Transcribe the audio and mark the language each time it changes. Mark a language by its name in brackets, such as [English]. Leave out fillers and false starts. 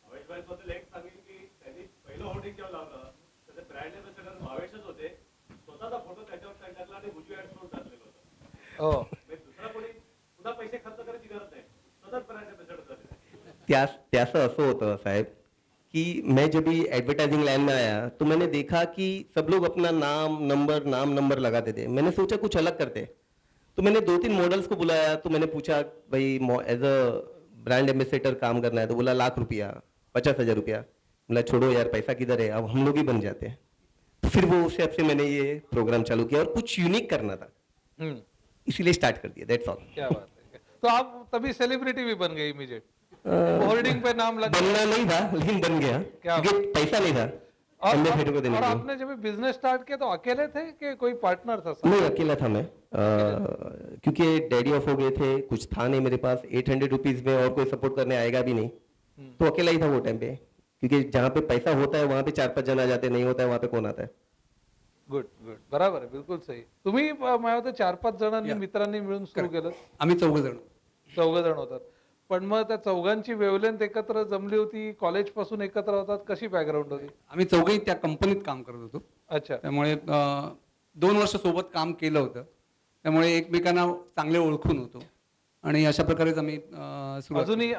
[Marathi] बद्दल एक सांगेन की त्यांनी पहिलं होर्डिंग जेव्हा लावलं त्याचे ब्रँड एम्बॅसेडर भावेशच होते, स्वतःचा फोटो त्याच्यावर टाकला आणि भुजू ऍड करून टाकलेलं होतं। हो, म्हणजे दुसरा कोणी पुन्हा पैसे खर्च करायची गरज नाही, स्वतःच ब्रँड एम्बॅसेडर झाले। त्याचं असं होतं साहेब [Hindi] कि मैं जब भी एडवर्टाइजिंग लाइन में आया तो मैंने देखा कि सब लोग अपना नाम नंबर लगाते थे। मैंने सोचा कुछ अलग करते, तो मैंने 2-3 मॉडल्स को बुलाया, तो मैंने पूछा भाई एज अ ब्रांड एम्बेसडर काम करना है, तो बोला ₹1,00,000 50,000 रुपया। बोला छोड़ो यार, पैसा किधर है, अब हम लोग ही बन जाते हैं। तो फिर वो उस हिसाब से मैंने ये प्रोग्राम चालू किया और कुछ यूनिक करना था, इसीलिए स्टार्ट कर दिया, [English] That's all. [Hindi] क्या बात है। तो आप तभी सेलिब्रिटी भी बन गए इमीडिएट, होर्डिंग पे नाम लग बनना नहीं था लेकिन बन गया, क्या क्योंकि पैसा नहीं था एम्बेसडर को देने और के लिए। आपने जब बिजनेस स्टार्ट किया तो अकेले थे कि कोई पार्टनर था साथ? नहीं, अकेला था मैं, क्योंकि डैडी ऑफ हो गए थे, कुछ था नहीं मेरे पास, 800 रुपीज में और कोई सपोर्ट करने आएगा भी नहीं, तो अकेला ही था वो टाइम पे। क्योंकि जहाँ पे पैसा होता है वहां पे 4-5 जन आ जाते, नहीं होता है वहां पे कौन आता है। [English] good good, [Marathi] बरोबर आहे, [Hindi] बिलकुल सही। [Marathi] तुम्ही मला वाटतं 4-5 जणांनी मित्रांनी मिळून सुरू केलं, आम्ही 4 जण. 4 जण होतात, पण मग त्या चौघांची वेवलेंथ एकत्र जमली होती, कॉलेज पासून एकत्र होतात, कशी बॅकग्राऊंड होती? आम्ही चौघही त्या कंपनीत काम करत होतो, अच्छा, त्यामुळे 2 वर्ष सोबत काम केलं होतं, त्यामुळे एकमेकांना चांगले ओळखून होतो आणि अशा प्रकारेच आम्ही सुरुवात.